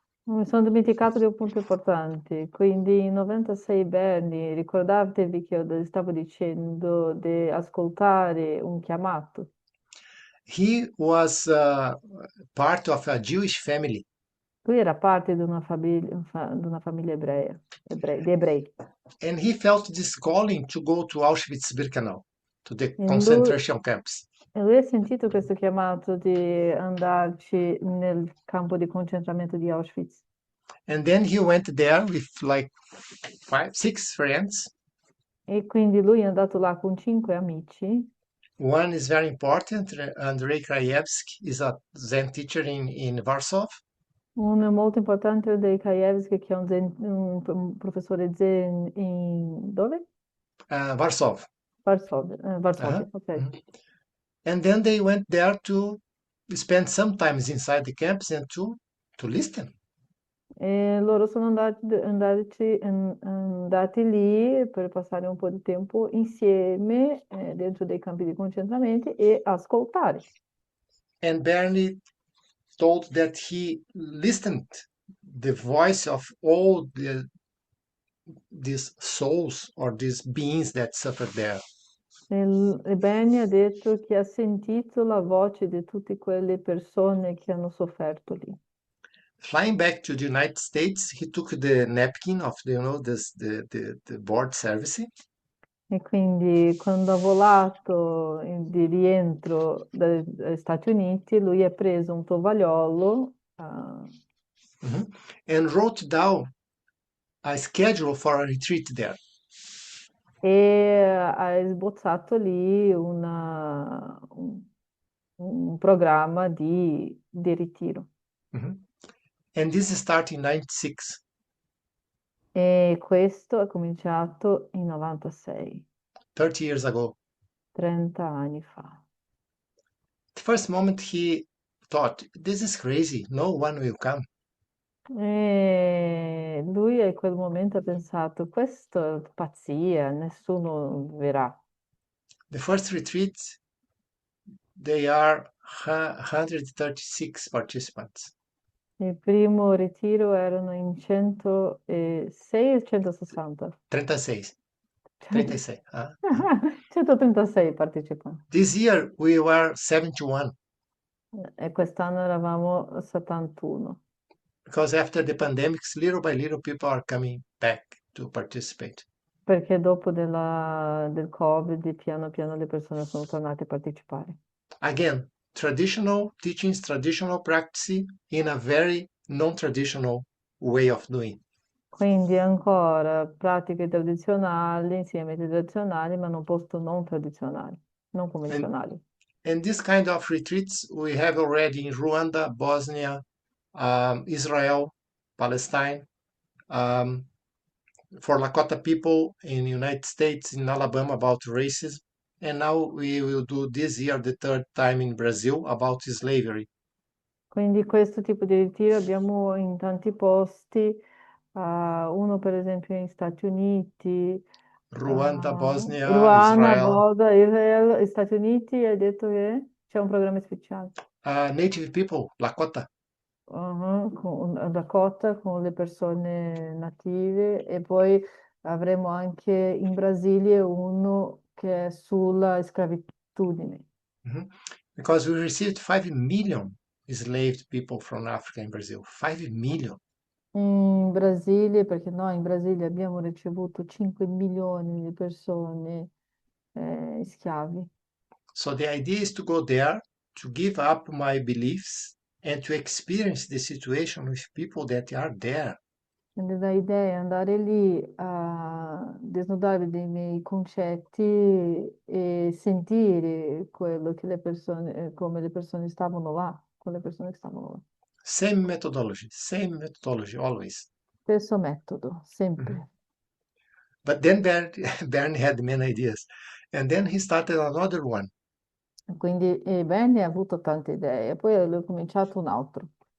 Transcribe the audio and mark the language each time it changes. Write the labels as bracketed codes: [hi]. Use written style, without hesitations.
[it] Mi sono dimenticato di un punto importante. Quindi in 96 Berni, ricordatevi che io stavo dicendo di ascoltare un chiamato. [en] He was part of a Jewish family. [it] Lui era parte di di una famiglia di ebrei. [en] And he felt this calling to go to Auschwitz-Birkenau, to the [it] E [en] concentration camps. [it] lui ha sentito questo chiamato di andarci nel campo di concentramento di Auschwitz. [en] And then he went there with like 6 friends. [it] E quindi lui è andato là con 5 amici. [en] One is very important. Andrei Krajewski is a Zen teacher in Warsaw. [it] Uno molto importante dei Krajewski, che è un professore Zen in dove? [en] Warsaw. [it] Varsovia, Uh-huh. ok. Mhm. [en] And then they went there to spend some time inside the camps and to listen. [it] E loro sono andati lì per passare un po' di tempo insieme dentro dei campi di concentramento e ascoltare. [en] And Bernie told that he listened the voice of all these souls or these beings that suffered there. [it] E Benny ha detto che ha sentito la voce di tutte quelle persone che hanno sofferto lì. [en] Flying back to the United States, he took the napkin of the board service. [it] E quindi quando ha volato di rientro dagli Stati Uniti, lui ha preso un tovagliolo [en] And wrote down a schedule for a retreat there. [it] e ha sbozzato lì un programma di ritiro. [en] And this started in 96. [it] E questo è cominciato in 96, [en] 30 years ago. [it] 30 anni fa. [en] The first moment he thought, this is crazy, no one will come. [it] E lui in quel momento ha pensato, questo è pazzia, nessuno verrà. [en] The first retreat, they are 136 participants. [it] Il primo ritiro erano in 106 o 160? [en] 36. 36. [it] 136 partecipanti. [en] This year we were 71 [it] E quest'anno eravamo 71. [en] because after the pandemics, little by little, people are coming back to participate. [it] Perché dopo del Covid, piano piano le persone sono tornate a partecipare. [en] Again, traditional teachings, traditional practice in a very non-traditional way of doing. [it] Quindi ancora pratiche tradizionali, insegnamenti tradizionali, ma in un posto non tradizionale, non convenzionale. [en] And this kind of retreats we have already in Rwanda, Bosnia, Israel, Palestine, for Lakota people in the United States, in Alabama about racism. And now we will do this year the third time in Brazil about slavery. [it] Quindi questo tipo di ritiro abbiamo in tanti posti, uno per esempio negli Stati Uniti, [en] Rwanda, Bosnia, [it] Ruanda, [en] Israel, [it] Boda, Israele, Stati Uniti, hai detto che c'è un programma speciale. [en] native people, Lakota. [it] Con Dakota, con le persone native, e poi avremo anche in Brasile uno che è sulla sclavitudine. [en] Because we received 5 million enslaved people from Africa in Brazil. 5 million. [it] In Brasile, perché noi in Brasile abbiamo ricevuto 5 milioni di persone schiavi. [en] So the idea is to go there, to give up my beliefs, and to experience the situation with people that are there. [it] Quindi l'idea è andare lì a desnudare dei miei concetti e sentire quello che le persone, come le persone stavano là, con le persone che stavano là. [en] Same methodology always. [it] Stesso metodo, sempre. [en] But then Bernie had many ideas. And then he started another one. [it] Quindi Benny ha avuto tante idee, poi lui ha cominciato un altro.